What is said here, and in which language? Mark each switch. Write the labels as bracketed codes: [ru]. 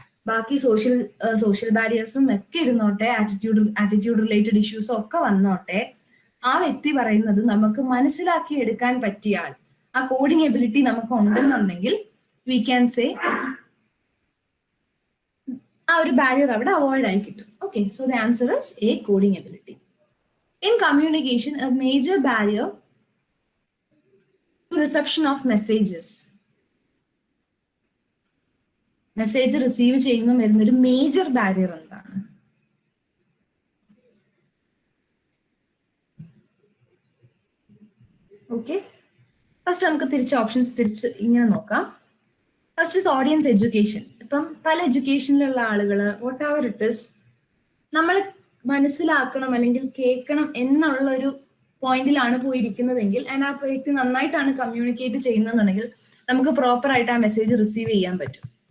[ml] ബാക്കി സോഷ്യൽ ബാരിയേഴ്സും ഒക്കെ ഇരുന്നോട്ടെ, ആറ്റിറ്റ്യൂഡ് റിലേറ്റഡ് ഇഷ്യൂസും ഒക്കെ വന്നോട്ടെ, ആ വ്യക്തി പറയുന്നത് നമുക്ക് മനസ്സിലാക്കി എടുക്കാൻ പറ്റിയാൽ, ആ കോഡിങ് എബിലിറ്റി നമുക്ക് ഉണ്ടെന്നുണ്ടെങ്കിൽ [en] we can say [ml] ആ ഒരു ബാരിയർ അവിടെ അവോയ്ഡ് ആയി കിട്ടും. [en] Okay, so the answer is a, coding ability. In communication, a major barrier to reception of messages. [ml] Message receive ചെയ്യുമ്പോൾ വരുന്നൊരു മേജർ ബാരിയർ എന്താണ്? ഓക്കെ, ഫസ്റ്റ് നമുക്ക് ഓപ്ഷൻസ് ഇങ്ങനെ നോക്കാം. First is audience education. ഇപ്പം പല എഡ്യൂക്കേഷനിലുള്ള ആളുകൾ [en] whatever it is [ml] നമ്മൾ മനസ്സിലാക്കണം അല്ലെങ്കിൽ കേൾക്കണം എന്നുള്ള ഒരു പോയിന്റിലാണ് പോയിരിക്കുന്നതെങ്കിൽ ആ വ്യക്തി നന്നായിട്ടാണ് കമ്മ്യൂണിക്കേറ്റ് ചെയ്യുന്നതെന്നുണ്ടെങ്കിൽ നമുക്ക് പ്രോപ്പർ ആയിട്ട് ആ മെസ്സേജ് റിസീവ് ചെയ്യാൻ പറ്റും.